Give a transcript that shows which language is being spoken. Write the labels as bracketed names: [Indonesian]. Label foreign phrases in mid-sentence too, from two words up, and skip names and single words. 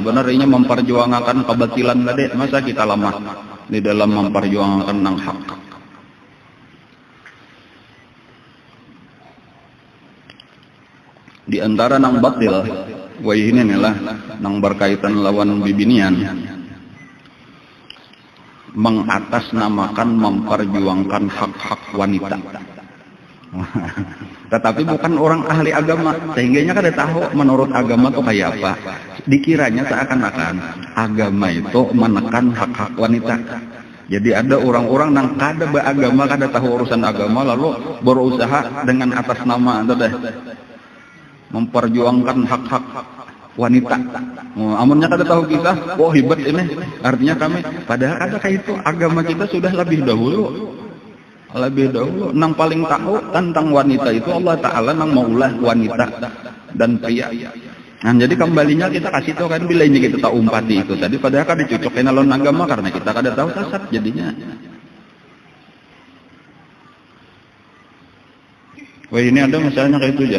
[Banjar] Benar ini memperjuangkan kebatilan tadi. Masa kita lemah di dalam memperjuangkan nang hak. Di antara nang batil, wah ini inilah nang berkaitan lawan bibinian. [Indonesian] Mengatasnamakan memperjuangkan hak-hak wanita. [Banjar] Tetapi bukan orang ahli agama, sehingganya kada tahu menurut agama itu kayak apa. [Indonesian] Dikiranya seakan-akan agama itu menekan hak-hak wanita. [Banjar] Jadi ada orang-orang yang kada beragama, kada tahu urusan agama, lalu berusaha dengan atas nama itu deh memperjuangkan hak-hak wanita. Amunnya kada tahu kita, oh hebat ini. Artinya kami, padahal ada kayak itu agama kita sudah lebih dahulu nang paling tahu tentang wanita itu Allah Ta'ala nang maulah wanita dan pria. Nah jadi kembalinya kita kasih tahu kan bila ini kita tahu umpati itu tadi, padahal kan dicucokin alon agama karena kita kada tahu sesat jadinya. Wah ini ada misalnya kayak itu aja.